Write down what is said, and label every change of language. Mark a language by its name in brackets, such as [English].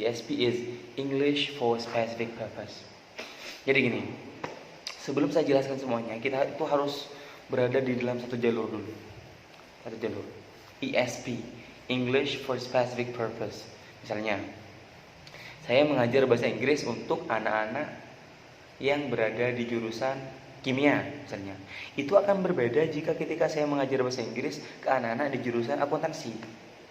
[English] ESP is English for Specific Purpose. [Indonesian] Jadi gini, sebelum saya jelaskan semuanya, kita itu harus berada di dalam satu jalur dulu. Satu jalur. [English] ESP, English for Specific Purpose. [Indonesian] Misalnya, saya mengajar bahasa Inggris untuk anak-anak yang berada di jurusan kimia misalnya. Itu akan berbeda jika ketika saya mengajar bahasa Inggris ke anak-anak di jurusan akuntansi.